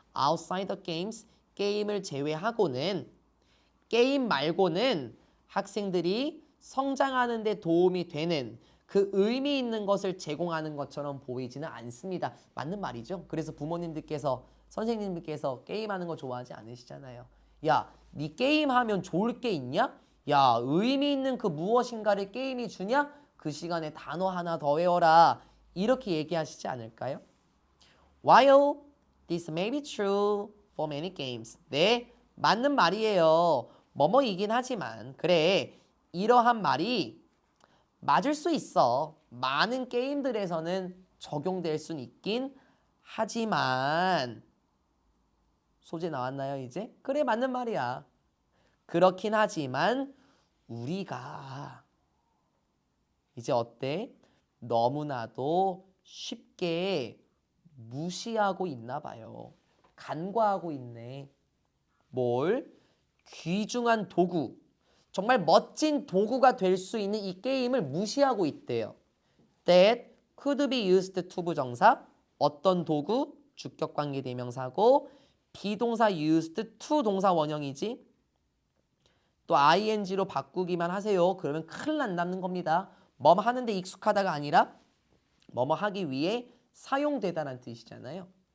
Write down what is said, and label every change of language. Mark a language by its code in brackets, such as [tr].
[en] Outside the games, [ko] 게임을 제외하고는 게임 말고는 학생들이 성장하는 데 도움이 되는 그 의미 있는 것을 제공하는 것처럼 보이지는 않습니다. 맞는 말이죠. 그래서 부모님들께서 선생님들께서 게임하는 거 좋아하지 않으시잖아요. 야, 네 게임하면 좋을 게 있냐? 야, 의미 있는 그 무엇인가를 게임이 주냐? 그 시간에 단어 하나 더 외워라. 이렇게 얘기하시지 않을까요? [en] While this may be true for many games. [ko] 네, 맞는 말이에요. 뭐뭐이긴 하지만 그래, 이러한 말이 맞을 수 있어. 많은 게임들에서는 적용될 수는 있긴 하지만 소재 나왔나요 이제? 그래, 맞는 말이야. 그렇긴 하지만 우리가 이제 어때? 너무나도 쉽게 무시하고 있나 봐요. 간과하고 있네. 뭘? 귀중한 도구. 정말 멋진 도구가 될 수 있는 이 게임을 무시하고 있대요. [en] That could be used to 부정사. [ko] 어떤 도구? 주격관계 대명사고 비동사 [en] used to [ko] 동사 원형이지. 또 ing로 바꾸기만 하세요. 그러면 큰일 난다는 겁니다. 뭐뭐 하는데 익숙하다가 아니라 뭐뭐 하기 위해 사용되다라는 뜻이잖아요.